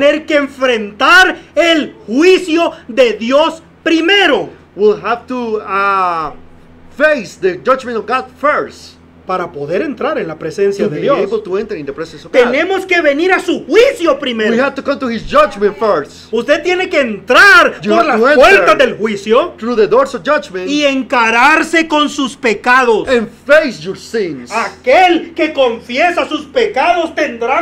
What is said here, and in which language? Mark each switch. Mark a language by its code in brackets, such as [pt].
[es] tener que enfrentar el juicio de Dios primero [en] will have to face the judgment of God first [es] para poder entrar en la presencia [en] to [es] de [en] be [es] Dios. [en] able to enter in the presence of God. [es] Tenemos que venir a su juicio [en] We [es] primero. [en] have to come to His judgment first. [es] Usted tiene que entrar [en] You [es] por [en] have [es] las [en] to enter. [es] puertas del juicio [en] Through the doors of judgment [es] y encararse con sus pecados. [en] and face your sins. [es] Aquel que confiesa sus pecados tendrá